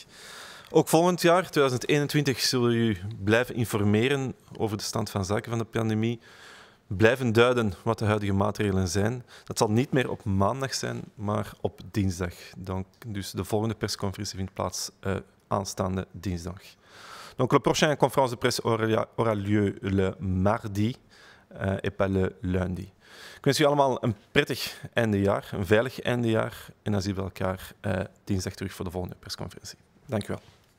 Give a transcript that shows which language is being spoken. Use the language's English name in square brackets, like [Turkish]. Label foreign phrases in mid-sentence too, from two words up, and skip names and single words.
[Dutch] Ook volgend jaar, 2021, zullen we u blijven informeren over de stand van zaken van de pandemie. Blijven duiden wat de huidige maatregelen zijn. Dat zal niet meer op maandag zijn, maar op dinsdag. Dus de volgende persconferentie vindt plaats aanstaande dinsdag. [French] Donc, la prochaine conférence de presse aura lieu le mardi. Et pas le lundi. [Dutch] Ik wens u allemaal een prettig eindejaar, een veilig eindejaar. En dan zien we elkaar dinsdag terug voor de volgende persconferentie. Dank u wel.